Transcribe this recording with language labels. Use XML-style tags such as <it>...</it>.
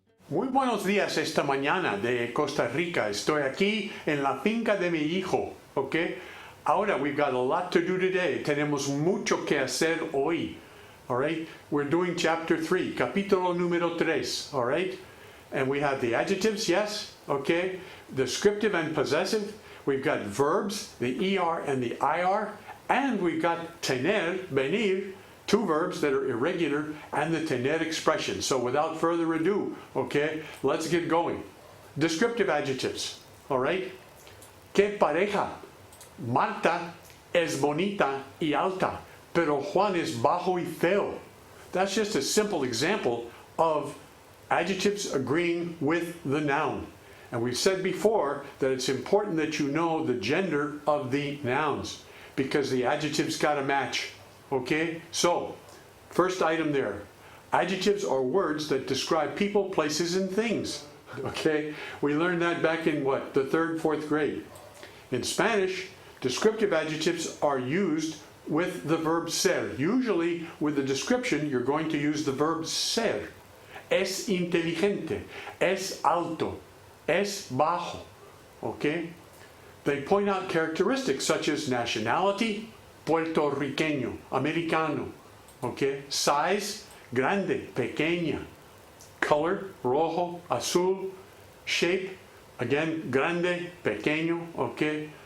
<es>Muy buenos días esta mañana de Costa Rica. Estoy aquí en la finca de mi hijo, ¿ok?</es> <en>Ahora, we've got a lot to do today.</en> <es>Tenemos mucho que hacer hoy,</es> <en>all right? We're doing chapter 3,</en> <es>capítulo número 3,</es> <en>all right? And we have the adjectives, yes, okay? Descriptive and possessive. We've got verbs, the ER and the IR. And we've got tener, venir, two verbs that are irregular, and the tener expression. So without further ado, okay, let's get going. Descriptive adjectives, all right?</en> <es>¿Qué pareja? Marta es bonita y alta, pero Juan es bajo y feo.</es> <en>That's just a simple example of adjectives agreeing with the noun. And we've said before that it's important that you know the gender of the nouns because the adjectives got to match. Okay, so first item there. Adjectives are words that describe people, places, and things. Okay, we learned that back in what, the 3rd, 4th grade. In Spanish, descriptive adjectives are used with the verb ser. Usually, with the description, you're going to use the verb ser.</en> <es>Es inteligente, es alto, es bajo.</es> <en>Okay, they point out characteristics such as nationality, puertorriqueño, americano, okay? Size, grande, pequeña. Color, rojo, azul. Shape, again, grande, pequeño, okay?</en>